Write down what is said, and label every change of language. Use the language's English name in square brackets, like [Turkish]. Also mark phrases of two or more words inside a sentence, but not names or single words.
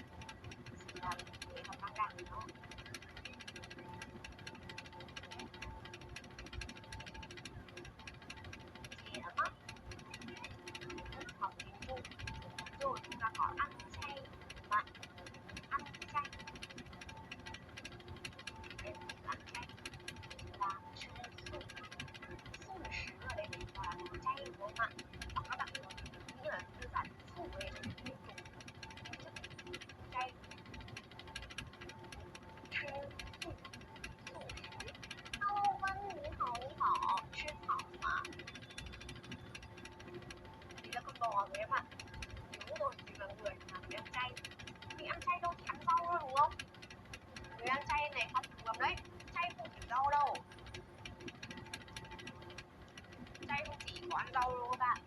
[Vietnamese] Là để học tăng đẳng nó. Thì nó mất. Học tiếng Trung. Rồi chúng ta có ăn chay. Bạn ăn chay. Đấy, ăn chay là [Chinese] 吃素。 [Vietnamese] 素食 ở đây là chay đúng không ạ? Hoặc các bạn nghĩ là đơn giản素ở đây là những chay. [Chinese] 吃素。素食。 [Vietnamese] Hello Vân, [Chinese] 你好你好，吃草吗？ [Vietnamese] Thì là con bò rồi em ạ. Đúng rồi, thì là người mà người ăn chay. Thì ăn chay đâu chỉ ăn rau thôi đúng không? Người ăn chay này không lầm đấy. Chay không chỉ rau đâu. Chay không chỉ có ăn rau đâu các bạn.